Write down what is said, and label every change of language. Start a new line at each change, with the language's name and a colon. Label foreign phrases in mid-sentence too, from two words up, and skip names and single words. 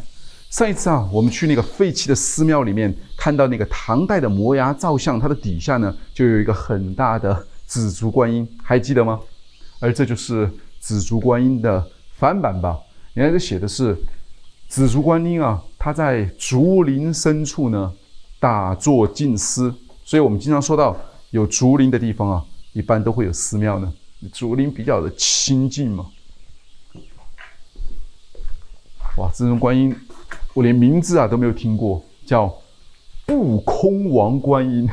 Chinese: 上一次啊，我們去那個廢棄的寺廟裡面，看到那個唐代的摩崖造像，它的底下呢就有一個很大的紫竹觀音，還記得嗎？而這就是紫竹觀音的翻版吧？你看這寫的是紫竹觀音啊，它在竹林深處呢打坐靜思，所以我們經常說到有竹林的地方啊，一般都會有寺廟呢，竹林比較的清靜嘛。哇，這種觀音。我連名字啊都沒有聽過，叫不空王觀音。